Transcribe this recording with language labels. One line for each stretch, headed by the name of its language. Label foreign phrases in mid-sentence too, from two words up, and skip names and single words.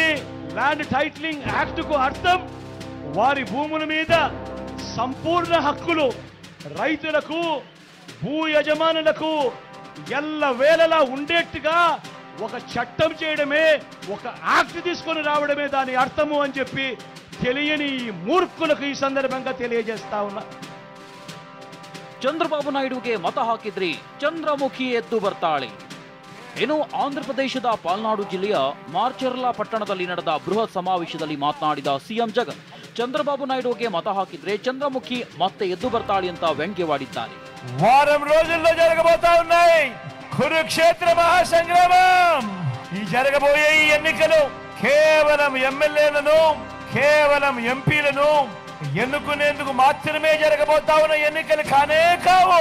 English: land titling act
Telugu: కు అర్థం వారి భూముల మీద సంపూర్ణ హక్కులు రైతులకు భూ యజమానులకు ఎల్ల వేళలా ఉండేట్టుగా ఒక చట్టం చేయడమే, ఒక యాక్ట్ తీసుకొని రావడమే దాని అర్థము అని చెప్పి తెలియని ఈ మూర్ఖులకు ఈ సందర్భంగా తెలియజేస్తా ఉన్నా.
Kannada: ಚಂದ್ರಬಾಬು ನಾಯ್ಡುಗೆ ಮತ ಹಾಕಿದ್ರಿ, ಚಂದ್ರಮುಖಿ ಎದ್ದು ಬರ್ತಾಳೆ. ಇನ್ನು ಆಂಧ್ರಪ್ರದೇಶದ ಪಾಲ್ನಾಡು ಜಿಲ್ಲೆಯ ಮಾರ್ಚರ್ಲಾ ಪಟ್ಟಣದಲ್ಲಿ ನಡೆದ ಬೃಹತ್ ಸಮಾವೇಶದಲ್ಲಿ ಮಾತನಾಡಿದ ಸಿಎಂ ಜಗನ್, ಚಂದ್ರಬಾಬು ನಾಯ್ಡುಗೆ ಮತ ಹಾಕಿದ್ರೆ ಚಂದ್ರಮುಖಿ ಮತ್ತೆ ಎದ್ದು ಬರ್ತಾಳೆ ಅಂತ ವ್ಯಂಗ್ಯವಾಡಿದ್ದಾರೆ.
Telugu: వారం రోజుల్లో జరగబోతా ఉన్నాయి కురుక్షేత్ర మహాసంగ్రామం. ఈ జరగబోయే ఈ ఎన్నికలు కేవలం ఎమ్మెల్యేలను, కేవలం ఎంపీలను ఎన్నుకునేందుకు మాత్రమే జరగబోతా ఉన్న ఎన్నికలు కానే కావు.